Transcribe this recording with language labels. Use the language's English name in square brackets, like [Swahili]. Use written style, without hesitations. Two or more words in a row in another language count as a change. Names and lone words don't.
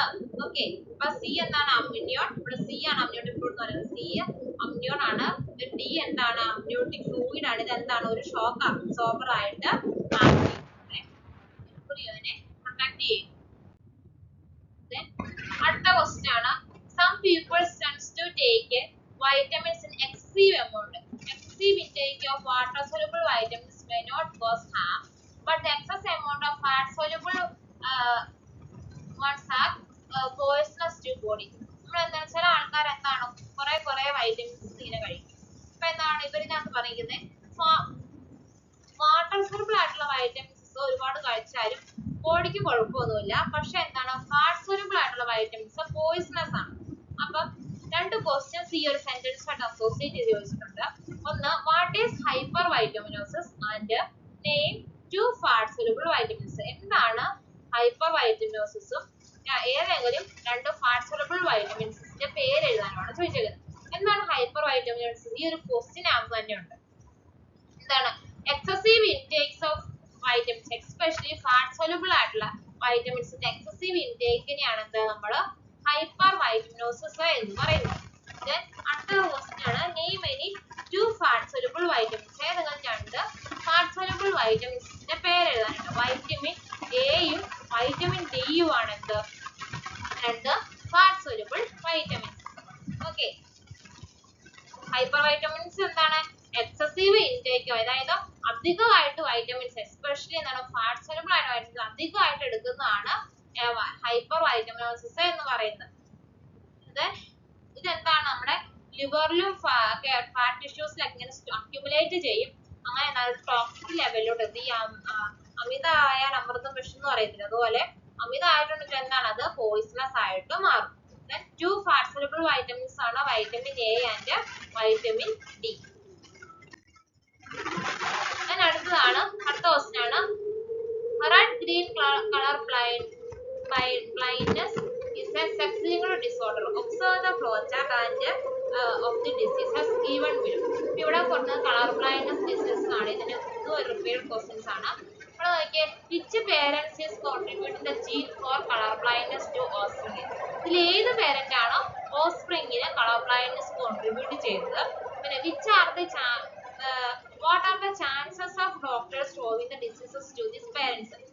[Malayalam] ഓക്കെ, അപ്പൊ സി എന്താണ് അമ്നിയോൺ, ഇവിടെ സി ആണ് [English] amniotic fluid [Malayalam] എന്ന് പറയുന്നത്. സി അമ്നിയോൺ ആണ്, ഡി എന്താണ് [English] amniotic fluid [Malayalam] ആണ്. ഇത് എന്താണ് ഒരു [English] shock absorber [Malayalam] ആയിട്ട് പ്രൊട്ടക്ട് ചെയ്യും. അടുത്ത ക്വസ്റ്റ്യൻ ആണ്, [English] some people tends to take vitamins in excessive amount. Excessive intake of water soluble vitamins may not cause harm, but the excess amount of fat soluble ones are poisonous to body. [Malayalam] നമ്മൾ എന്താ ചില ആൾക്കാർ എന്താണ് കുറെ വൈറ്റമിൻസ് ഇങ്ങനെ കഴിക്കും. അപ്പൊ എന്താണ് ഇവരിനകത്ത് പറയുന്നത്, [English] water soluble [Malayalam] ആയിട്ടുള്ള വൈറ്റമിൻസ് ഒരുപാട് കഴിച്ചാലും ബോഡിക്ക് കുഴപ്പമൊന്നുമില്ല. പക്ഷെ എന്താണ് [English] fat soluble [Malayalam] ആയിട്ടുള്ള [English] vitamins poisonous [Malayalam] ആണ്. അപ്പം രണ്ട് ക്വസ്റ്റ്യൻസ് ഈ ഒരു സെന്റൻസ് ആയിട്ട് അസോസിയേറ്റ് ചെയ്ത് ചോദിച്ചിട്ടുണ്ട്. [English] ഒന്ന്, what is hyper vitaminosis and name two fat soluble vitamins. [Malayalam] എന്താണ് [English] hyper vitaminosis [Malayalam] ഏതെങ്കിലും രണ്ട് [English] fat soluble [Malayalam] വൈറ്റമിൻസിന്റെ പേര് എഴുതാനാണ് ചോദിച്ചേക്കുന്നത്. എന്താണ് [English] hyper vitaminosis? [Malayalam] ഈ ഒരു ക്വസ്റ്റ്യൻ ആകുമ്പോൾ തന്നെയുണ്ട്. എന്താണ് [English] excessive intakes of vitamins, especially fat soluble [Malayalam] ആയിട്ടുള്ള [English] vitamins excessive intake [Malayalam] നെയാണ് എന്താ നമ്മൾ [English] hyper vitaminosis [Malayalam] എന്ന് പറയുന്നത്. then അടുത്ത ക്വസ്റ്റ്യൻ ആണ്, [English] name any two fat soluble vitamins. [Malayalam] ഏതെങ്കിലും രണ്ട് [English] fat soluble vitaminsന്റെ [Malayalam] പേര് എഴുതാനുണ്ട്. വൈറ്റമിൻ എയും വൈറ്റമിൻ ഡിയും ആണ് എന്ത് രണ്ട് [English] fat soluble vitamins. [Malayalam] ഓക്കെ, [English] hyper vitamins [Malayalam] എന്താണ് [English] excessive intake, [Malayalam] അതായത് അധികമായിട്ട് [English] vitamins especially [Malayalam] എന്താണ് [English] fat soluble [Malayalam] ആയിട്ട് വൈറ്റമിൻസ് അധികമായിട്ട് എടുക്കുന്നതാണ് [English] hyper vitaminosis [Malayalam] എന്ന് പറയുന്നത്. ഇതെന്താണ് നമ്മുടെ ലിവറിലും [English] fat tissues [Malayalam] ഇങ്ങനെ അക്യുമുലേറ്റ് ചെയ്യും. അങ്ങനെ [English] toxic level [Malayalam] എത്തി. അമിതമായാൽ അമൃതം വിഷം എന്ന് പറയത്തില്ല, അതുപോലെ അമിതമായിട്ടുണ്ടെങ്കിൽ എന്താണ് അത് പോയിസണസ് ആയിട്ട് മാറും. [English] two fat soluble vitamins ആണ് vitamin A and vitamin D. [Malayalam] അടുത്തതാണ്, അടുത്ത ക്വസ്റ്റ്യൻ ആണ്, [English] red green color blindness is a sex-linked disorder. Observe the flowchart and of the disease as given below. [Malayalam] ഇവിടെ കൊടുക്കുന്നത് [English] color blindness disease [Malayalam] ആണ്. ഇതിന് ഒരു [English] repeated questions [Malayalam] ആണ്. ഇവിടെ നോക്കിയേ, [English] which parents is contributing the gene for color blindness to offspring? [Malayalam] ഇതിൽ ഏത് പേരന്റ് ആണോ ഓഫ്സ്പ്രിങ്ങിന് [English] color blindness contribute [Malayalam] ചെയ്തത്? [English] പിന്നെ which are the what are the chances of doctors showing the diseases to these parents?